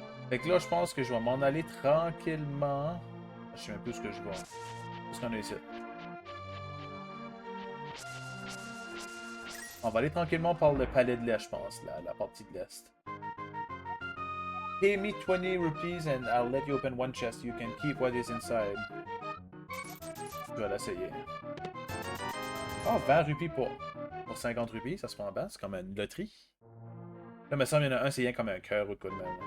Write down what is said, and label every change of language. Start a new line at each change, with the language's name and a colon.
French: Fait que là, je pense que je vais m'en aller tranquillement. Je sais même plus ce que je vois. Qu'est-ce qu'on a ici? On va aller tranquillement par le palais de l'Est, je pense, la partie de l'Est.
English: Pay me 20 rupees and I'll let you open one chest. You can keep what is inside.
French: Je vais l'essayer. Oh, 20 rupees pour 50 rupees, ça se prend bien. C'est comme une loterie. Là, il me semble qu'il y en a un, c'est rien comme un cœur ou de quoi de même.